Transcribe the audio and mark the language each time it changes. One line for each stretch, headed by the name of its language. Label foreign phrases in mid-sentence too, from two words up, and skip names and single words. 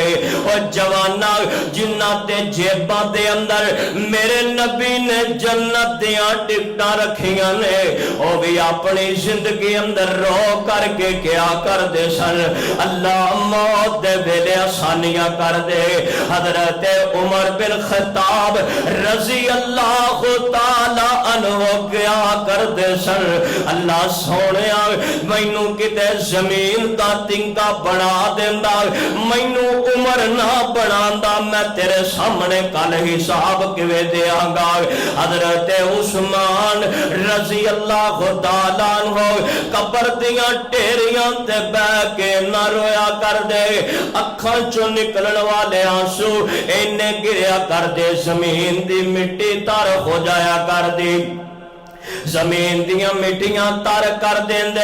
Punjabi: اور جواناں جنہاں تے جیباں دے اندر میرے نبی نے جنت دیاں ٹکٹاں رکھیاں نے، وہ بھی اپنی زندگی اندر رو کر کے کیا کر دے سن، اللہ موت دے ویلے آسانیاں کر دے. حضرت عمر بن خطاب
Arabic: رضي الله تعالى عنه
Punjabi: کیا کر دے سن، اللہ سوہنیا مینوں کتے زمین دا تنکا بنا دیندا، مینوں عمر نا بناندا، میں تیرے سامنے کل حساب کویں دینگا. حضرت عثمان
Arabic: رضي الله تعالى عنه
Punjabi: قبر دیاں ڈھیریاں تے بیٹھ کے نا رویا کر دے، اکھاں چوں نکلن والے آنسو انے گریا کر دے، زمین دی مٹی تر ہو جایا کر دی، زمین دیاں مٹیاں تر کر دیندے.